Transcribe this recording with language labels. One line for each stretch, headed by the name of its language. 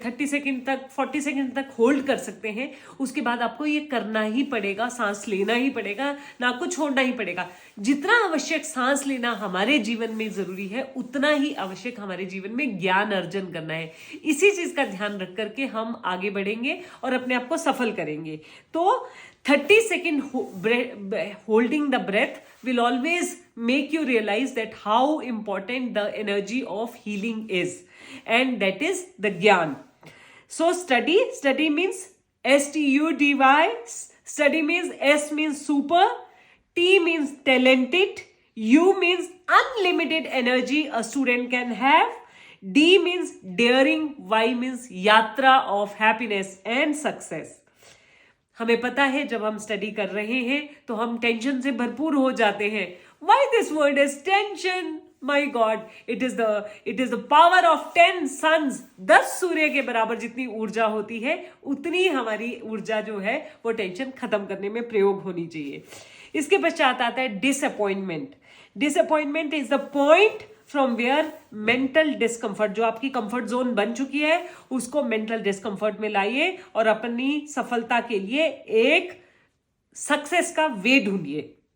Hindi: 30 second तक, 40 second तक hold कर सकते हैं। उसके बाद आपको ये करना ही पड़ेगा, सांस लेना ही पड़ेगा, ना कुछ छोड़ना ही पड़ेगा। जितना आवश्यक सांस लेना हमारे जीवन में जरूरी है, उतना ही आवश्यक हमारे जीवन में ज्ञान अर्जन करना है। इसी चीज का ध्यान रख करके हम आगे बढ़ेंगे और अपने आप को सफल करेंगे।
English: तो 30 second holding the breath will always make you realize that how important the energy of healing is, and that is the gyan. So study means STUDY, study means S means super, T means talented, U means unlimited energy a student can have, D means daring, Y means yatra of happiness and success.
Hindi: हमें पता है जब हम study कर रहे हैं तो हम टेंशन से भरपूर हो जाते हैं।
English: Why this word is tension? My God, it is the power of 10 suns.
Hindi: 10 सूर्य के बराबर जितनी ऊर्जा होती है, उतनी हमारी ऊर्जा जो है वो टेंशन खत्म करने में प्रयोग होनी चाहिए। इसके पश्चात आता है disappointment.
English: disappointment is the point from where mental discomfort,
Hindi: जो आपकी कंफर्ट जोन बन चुकी है, उसको मेंटल डिस्कम्फर्ट में लाइए और अपनी सफलता के लिए एक सक्सेस का वे ढूंढिए।